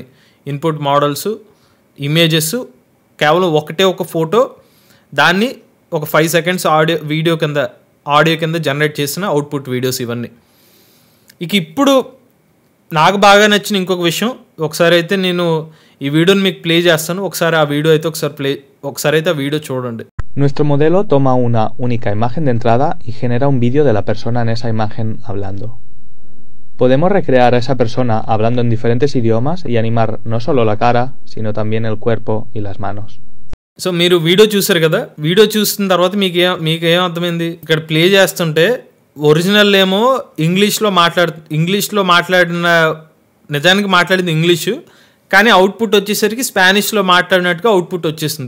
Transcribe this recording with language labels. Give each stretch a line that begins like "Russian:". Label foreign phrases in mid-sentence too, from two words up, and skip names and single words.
English: input models,
Telugu: ఇమేజెస్, కేవలం ఒక ఫోటో, దాన్ని ఒక 5
English: seconds audio
Telugu: కింద జనరేట్ చేసిన
English: output videos
Telugu: ఇవన్నీ. ఇప్పుడు నాకు బాగా నచ్చిన ఇంకొక విషయం, ఒకసారి అయితే నేను ఈ వీడియోని మీకు ప్లే చేస్తాను. ఒకసారి ఆ వీడియో అయితే ఒకసారి అయితే ఆ వీడియో చూడండి.
Spanish: Nuestro modelo toma una única imagen de entrada y genera un vídeo de la persona en esa imagen hablando. Podemos recrear a esa persona hablando en diferentes idiomas y animar no solo la cara, sino también el cuerpo y las manos.
Telugu: సో మీరు వీడియో చూసారు కదా, వీడియో చూసిన తర్వాత మీకు ఏం అర్థమైంది? ఇక్కడ ప్లే చేస్తుంటే ఒరిజినల్ ఏమో ఇంగ్లీష్లో మాట్లాడిన నిజానికి మాట్లాడింది ఇంగ్లీషు, కానీ అవుట్పుట్ వచ్చేసరికి స్పానిష్లో మాట్లాడినట్టుగా అవుట్పుట్ వచ్చేసింది.